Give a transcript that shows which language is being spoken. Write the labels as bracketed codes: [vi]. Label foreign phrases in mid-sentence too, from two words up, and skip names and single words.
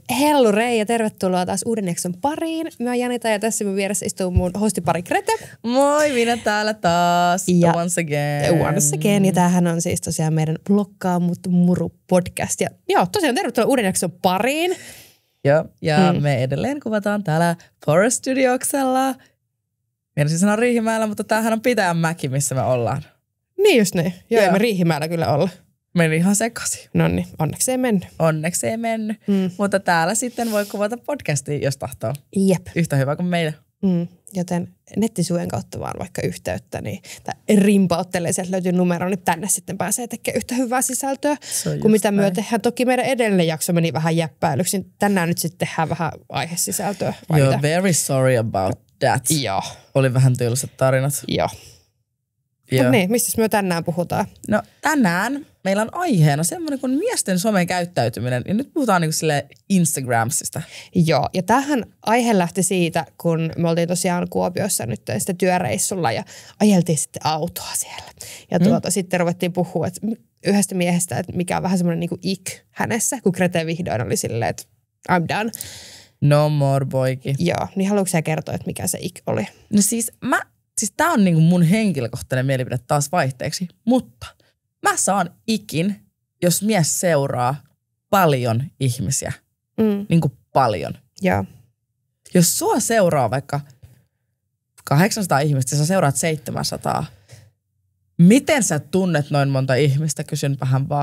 [fi] Hellurei ja tervetuloa taas uuden jakson pariin. Mä oon Janita ja tässä mun vieressä istuu mun hostipari Grete. Moi, minä täällä taas. Ja [en] once again. Once again. [fi] Ja tämähän on siis tosiaan meidän Blokkaa mut muru podcast. Ja joo, tosiaan tervetuloa uuden jakson pariin. Joo, ja me edelleen kuvataan täällä Forest Studioksella. Mielestäni sanoa Riihimäellä, mutta tämähän on Pitäjänmäki, missä me ollaan. Niin just niin. Joo, ei me Riihimäellä kyllä olla. Meni ihan sekaisin. Noniin, onneksi ei mennyt. Onneksi ei mennyt. Mutta täällä sitten voi kuvata podcastia, jos tahtoo. Jep. Yhtä hyvä kuin meidän. Joten nettisivujen kautta vaan vaikka yhteyttä, niin rimpauttelee, sieltä löytyy numero, niin tänne sitten pääsee tekemään yhtä hyvää sisältöä kuin mitä me tehdään. Toki meidän edellinen jakso meni vähän jäppäilyksi, niin tänään nyt sitten tehdään vähän aihesisältöä. [en] You're very sorry about that. [fi] Joo. Oli vähän tylsät tarinat. Joo. No niin, mistä me tänään puhutaan? No tänään meillä on aiheena semmoinen kuin miesten somen käyttäytyminen. Ja nyt puhutaan niin kuin Instagramsista. Joo, ja tähän aihe lähti siitä, kun me oltiin tosiaan Kuopiossa nyt sitten työreissulla ja ajeltiin sitten autoa siellä. Ja sitten ruvettiin puhua yhdestä miehestä, että mikä on vähän semmoinen niin kuin ik hänessä, kun Grete vihdoin oli silleen, että [en] I'm done. No more boyki. [fi] Joo, niin haluatko sä kertoa, että mikä se ik oli? No siis tää on niinku mun henkilökohtainen mielipide taas vaihteeksi, mutta mä saan ikin, jos mies seuraa paljon ihmisiä. Niinku paljon. Joo. Jos sua seuraa vaikka 800 ihmistä ja sä seuraat 700, miten sä tunnet noin monta ihmistä, kysyn vähän vaan.